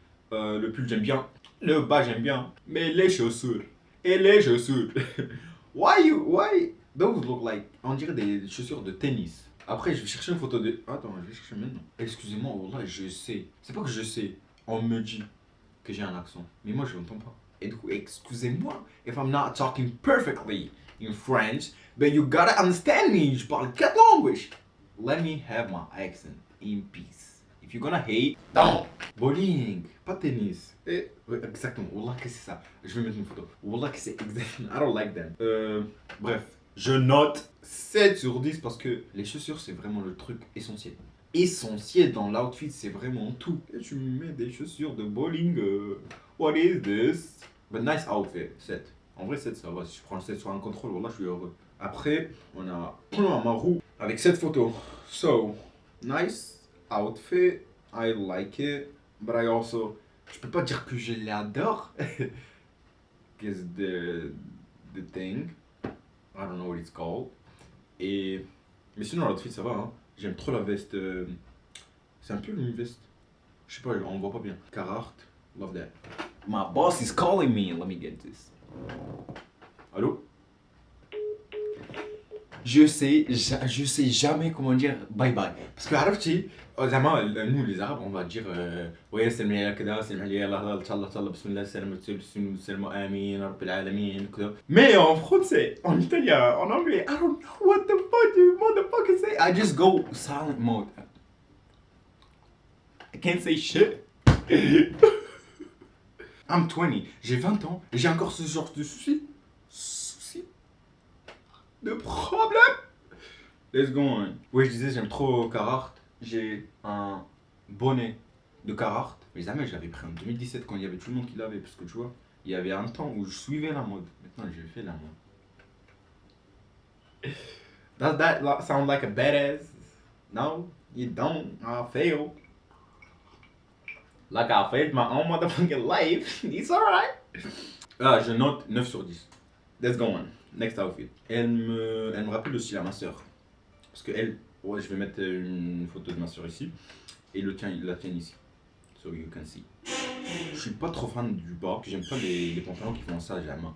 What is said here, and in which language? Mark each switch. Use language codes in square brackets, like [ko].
[fr] Le pull, j'aime bien. Le bas, j'aime bien. Mais les chaussures. Et les chaussures. [en] Why those look like, [fr] on dirait des chaussures de tennis. Après, je vais chercher une photo de... Attends, je vais chercher maintenant. Excusez-moi, wallah, je sais. C'est pas que je sais. On me dit que j'ai un accent. Mais moi, je l'entends pas. Et du coup, excusez-moi [en] if I'm not talking perfectly in French. But you gotta understand me. [fr] Je parle 4 langues. [en] Let me have my accent in peace. If you're gonna hate, don't. [fr] Bowling, pas tennis. Ouais, exactement. Wallah que c'est ça. Je vais mettre une photo. Wallah que c'est exactement. [en] I don't like them. [fr] Bref, je note 7 sur 10 parce que les chaussures c'est vraiment le truc essentiel. Essentiel dans l'outfit, c'est vraiment tout. Et tu mets des chaussures de bowling. [en] What is this? But nice outfit. [fr] 7. En vrai 7 ça va. Si je prends le 7 sur un contrôle, wallah je suis heureux. Après, on a ma roue avec cette photo. [en] So, nice outfit. I like it. But I also... [fr] Je peux pas dire que je l'adore. [en] Guess the thing. I don't know what it's called. [fr] Et... Mais sinon, l'outfit, ça va, hein. J'aime trop la veste. C'est un peu une veste. Je sais pas, on voit pas bien. [en] Carhartt, love that. My boss is calling me. Let me get this. Allô? [fr] Je sais jamais comment dire bye bye. Parce que [ar] عرفتي زعما [fr] nous les arabes on va dire ouais [ar] سلم عليا كذا سلم عليا الله ان شاء الله بسم الله السلام امين رب العالمين كذا. [fr] Mais en français, en italien, en anglais, [en] I don't know what the fuck you motherfucker say. I just go silent mode. I can't say shit. I'm 20, [fr] j'ai 20 ans et j'ai encore ce genre de soucis. De problème. [en] Let's go on. [fr] Oui, je disais, j'aime trop Carhartt. J'ai un bonnet de Carhartt. Mais jamais, je l'avais pris en 2017 quand il y avait tout le monde qui l'avait. Parce que tu vois, il y avait un temps où je suivais la mode. Maintenant, je fais la mode. [en] Does that sound like a badass? No, you don't. I fail. Like I failed my own motherfucking life. It's alright. [fr] Ah, je note 9 sur 10. [en] Let's go on. Next outfit. [fr] Elle me rappelle aussi à ma soeur. Parce que elle, ouais, je vais mettre une photo de ma soeur ici. Et la tienne ici. [en] So you can see. [fr] Je suis pas trop fan du bas. J'aime pas les pantalons qui font ça, j'aime.